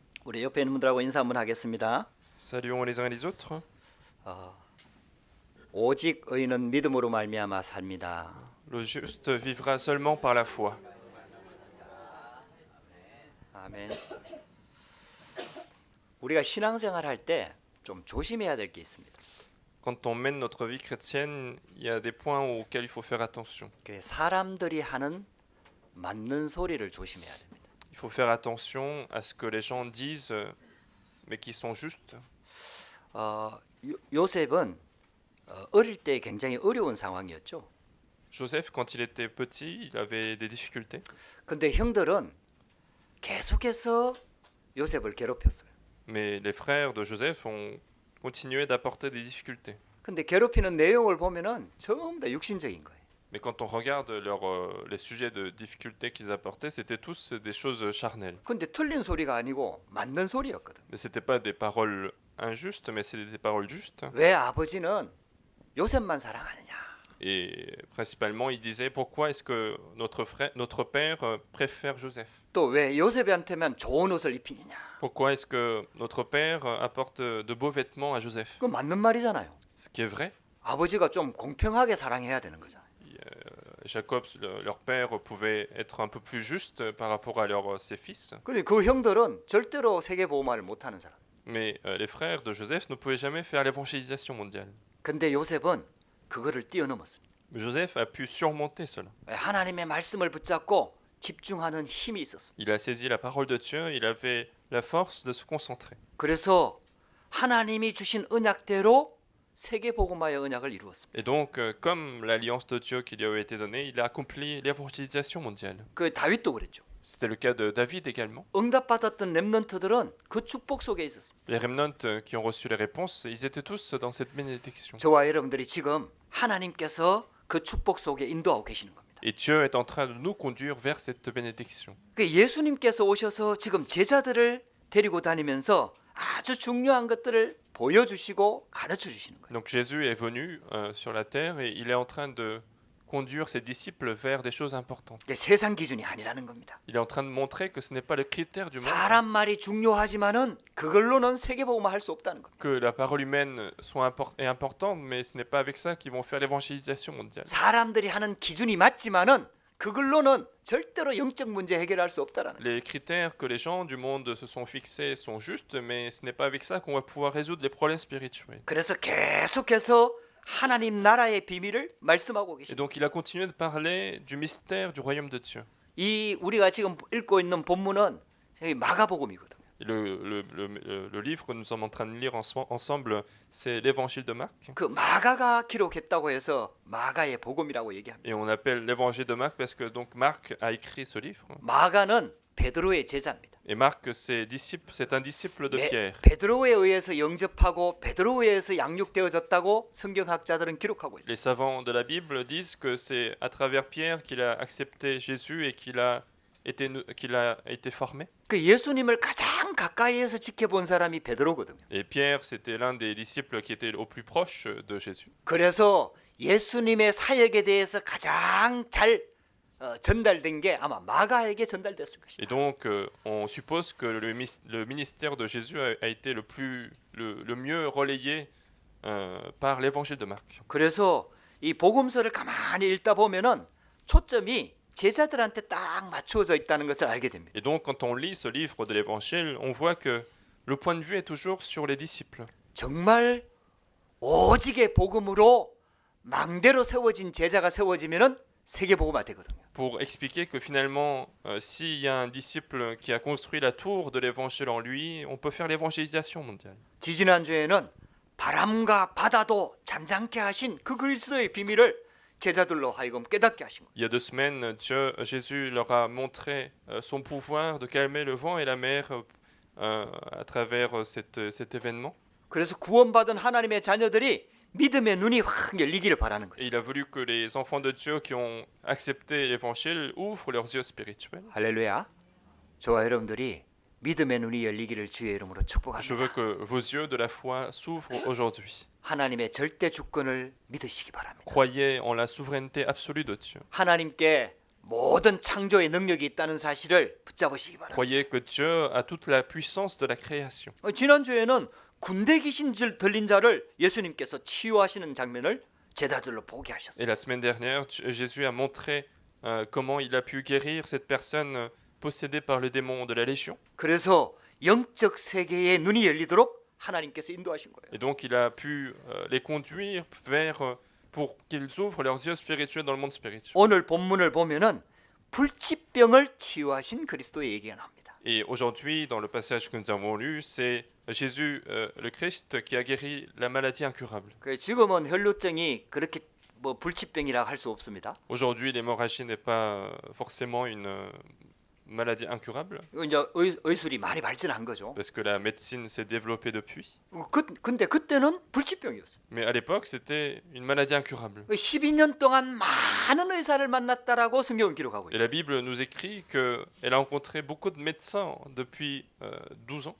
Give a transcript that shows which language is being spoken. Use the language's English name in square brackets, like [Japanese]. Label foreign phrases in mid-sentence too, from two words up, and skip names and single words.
[Korean] 우리 옆에 있는 분들하고 인사 한번 하겠습니다. [French] Saluons les uns et les autres. [Korean] 오직 의인은 믿음으로 말미암아 삽니다. [French] Le juste vivra seulement par la foi. [Korean] 아멘. 우리가 신앙생활 할 때 좀 조심해야 될 게 있습니다. [French] Quand on mène notre vie chrétienne, il y a des points auxquels il faut faire attention. [Korean] 그 사람들이 하는 맞는 소리를 조심해야 됩니다. [French] Il faut faire attention à ce que les gens disent, mais qui sont justes. [Korean] 요셉은 어릴 때 굉장히 어려운 상황이었죠. [French] Joseph, quand il était petit, il avait des difficultés. [Korean] 근데 형들은 계속해서 요셉을 괴롭혔어요. [French] Mais les frères de Joseph ont continué d'apporter des difficultés. [Korean] 근데 괴롭히는 내용을 보면은 전부 다 육신적인 거예요. [French] Mais quand on regarde les sujets de difficultés qu'ils apportaient, c'était tous des choses charnelles. [Korean] 근데 틀린 소리가 아니고 맞는 소리였거든. [French] Mais c'était pas des paroles injustes, mais c'était des paroles justes. [Korean] 왜 아버지는 요셉만 사랑하느냐? [French] Et principalement, il disait pourquoi est-ce que notre père préfère Joseph? [Korean] 또 왜 요셉한테만 좋은 옷을 입히느냐? [French] Pourquoi est-ce que notre père apporte de beaux vêtements à Joseph? [Korean] 그 맞는 말이잖아요. [French] Ce qui est vrai. [Korean] 아버지가 좀 공평하게 사랑해야 되는 거잖아요. [French] Jacob, leur père, pouvait être un peu plus juste par rapport à ses fils. [Korean] 근데 그 형들은 절대로 세계보호마를 못하는 사람. [French] Mais les frères de Joseph ne pouvaient jamais faire l'évangélisation mondiale. [Korean] 근데 요셉은 그거를 뛰어넘었습니다. [French] Mais Joseph a pu surmonter cela. [Korean] 하나님의 말씀을 붙잡고 집중하는 힘이 있었습니다. [French] Il a saisi la parole de Dieu, il avait la force de se concentrer. [Korean] 그래서 하나님이 주신 언약대로 세계복음화의 언약을 이루었습니다. [French] Et donc, comme l'alliance de Dieu qui lui avait été donnée, il a accompli l'évangélisation mondiale. [Korean] 그 다윗도 그랬죠. [French] C'était le cas de David également. [Korean] 응답받았던 렘넌트들은 그 축복 속에 있었습니다. [French] Les remnants qui ont reçu les réponses, ils étaient tous dans cette bénédiction. [Korean] 저와 여러분들이 지금 하나님께서 그 축복 속에 인도하고 계시는 겁니다. [French] Et Dieu est en train de nous conduire vers cette bénédiction. [Korean] 그 예수님께서 오셔서 지금 제자들을 데리고 다니면서 아주 중요한 것들을 보여주시고 가르쳐 주시는 거예요. [French] Donc Jésus est venu sur la terre et il est en train de conduire ses disciples vers des choses importantes. [Korean] 이게 세상 기준이 아니라는 겁니다. [French] Il est en train de montrer que ce n'est pas le critère du monde, [Korean] 사람 말이 중요하지만은 그걸로는 세계복음화 할 수 없다는 겁니다. [French] que la parole humaine est importante, mais ce n'est pas avec ça qu'ils vont faire l'évangélisation mondiale. [Korean] 사람들이 하는 기준이 맞지만은 그걸로는 절대로 영적 문제 해결할 수 없다라는. [French] Les critères que les gens du monde se sont fixés sont justes, mais ce n'est pas avec ça qu'on va pouvoir résoudre les problèmes spirituels. [Korean] 그래서 계속해서 하나님 나라의 비밀을 말씀하고 [French] Et [Korean] 계십니다. [French] donc il a continué de parler du mystère du royaume de Dieu. [Korean] 이 우리가 지금 읽고 있는 본문은 마가복음이거든요. [French] Le livre que nous sommes en train de lire ensemble, c'est l'évangile de Marc. [Korean] 그 마가가 기록했다고 해서 마가의 복음이라고 얘기합니다. [French] Et on appelle l'évangile de Marc parce que donc Marc a écrit ce livre. [Korean] 마가는 베드로의 제자입니다. [French] Et Marc, c'est un disciple de Pierre. [Korean] 베드로에 의해서 영접하고 베드로에 의해서 양육되어졌다고 성경학자들은 기록하고 있습니다. [French] Les savants de la Bible disent que c'est à travers Pierre qu'il a accepté Jésus et qu'il a été formé. [Korean] 그 예수님을 가장 가까이에서 지켜본 사람이 베드로거든요. [French] Et Pierre, c'était l'un des disciples qui était au plus proche de Jésus. [Korean] 그래서 예수님의 사역에 대해서 가장 잘 전달된 게 아마 마가에게 전달됐을 [French] Et [Korean] 것이다. [French] donc, on suppose que le ministère de Jésus a été le mieux relayé par l'évangile de Marc. [Korean] 그래서 이 복음서를 가만히 읽다 보면은 초점이 제자들한테 딱 맞추어져 있다는 것을 알게 됩니다. [French] Et donc, quand on lit ce livre de l'évangile, on voit que le point de vue est toujours sur les disciples. [Korean] 정말 오직의 복음으로 망대로 세워진 제자가 세워지면은 세계복음화 되거든요. [French] Pour expliquer que finalement, s'il y a un disciple qui a construit la tour de l'évangile en lui, on peut faire l'évangélisation mondiale. [Korean] 지지난주에는 바람과 바다도 잠잠케 하신 그 그리스도의 비밀을 제자들로 하여금 깨닫게 하신 거예요. [French] Il y a 2 semaines, Jésus leur a montré son pouvoir de calmer le vent et la mer à travers cet événement. [Korean] 그래서 구원받은 하나님의 자녀들이 믿음의 눈이 확 열리기를 바라는 [French] Et [Korean] 거예요. [French] il a voulu que les enfants de Dieu qui ont accepté l'évangile ouvrent leurs yeux spirituels. [Korean] 할렐루야. 저와 여러분들이 믿음의 눈이 열리기를 주의 이름으로 [French] Je veux [Korean] 축복합니다. [French] que vos yeux de la foi s'ouvrent aujourd'hui. [Korean] 하나님의 절대 주권을 믿으시기 바랍니다. [French] Croyez en la souveraineté absolue de Dieu. [Korean] 하나님께 모든 창조의 능력이 있다는 사실을 붙잡으시기 바랍니다. [French] Croyez que Dieu a toute la puissance de la création. [Korean] 지난주에는 군대 귀신 들린 자를 예수님께서 치유하시는 장면을 제자들로 보게 [French] Et [Korean] 하셨어요. [French] la semaine dernière, Jésus a montré comment il a pu guérir cette personne possédée par le démon de la Légion. [Korean] 그래서 영적 세계의 눈이 열리도록 하나님께서 인도하신 거예요. [French] Et donc il a pu les conduire vers, pour qu'ils ouvrent leurs yeux spirituels dans le monde spirituel. [Korean] 오늘 본문을 보면은 불치병을 치유하신 그리스도의 얘기가 나옵니다. [French] Et aujourd'hui, dans le passage que nous avons lu, c'est Jésus, le Christ, qui a guéri la maladie incurable. [Korean] 지금은 혈루증이 그렇게 뭐 불치병이라 할 수 없습니다. [French] Aujourd'hui, l'hémorragie n'est pas forcément une maladie incurable, [Korean] 이제 의술이 많이 발전한 거죠. [French] parce que la médecine s'est développée depuis. [Korean] 근데 그때는 불치병이었어요. [French] Mais à l'époque, c'était une maladie incurable. [Korean] 12년 동안 많은 의사를 만났다라고 성경은 기록하고 [French] Et [Korean] 있어요. [French] la Bible nous écrit qu'elle a rencontré beaucoup de médecins depuis 12 ans.